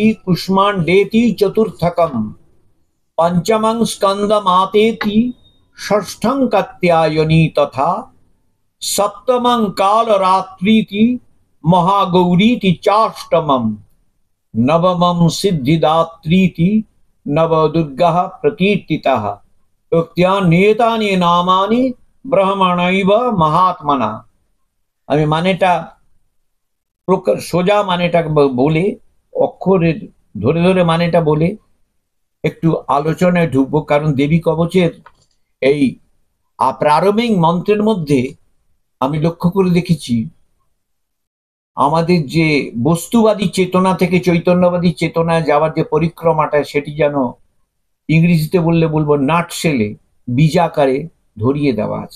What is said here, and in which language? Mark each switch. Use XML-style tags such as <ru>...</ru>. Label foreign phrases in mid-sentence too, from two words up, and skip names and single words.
<sa>कुष्माण्डेति चतुर्थकं पंचमं स्कन्दमातेति षष्ठं कात्यायनी तथा सप्तमं कालरात्रीति महागौरीति चाष्टमं नवमं सिद्धिदात्रीति नवदुर्गाः प्रकीर्तिताः उक्त्या नियतानि नामानि ब्रह्मणैव महात्मना।</sa> <bn>আমি মানেটা সোজা মানেটা বলে, অক্ষরের ধরে ধরে মানেটা বলে একটু আলোচনায় ঢুকবো। কারণ দেবী কবচের এই প্রারম্ভিক মন্ত্রের মধ্যে আমি লক্ষ্য করে দেখেছি, আমাদের যে বস্তুবাদী চেতনা থেকে চৈতন্যবাদী চেতনায় যাওয়ার যে পরিক্রমাটা, সেটি যেন ইংরেজিতে বললে বলবো নাটশেলে, বীজাকারে ধরিয়ে দেওয়া আছে।</bn>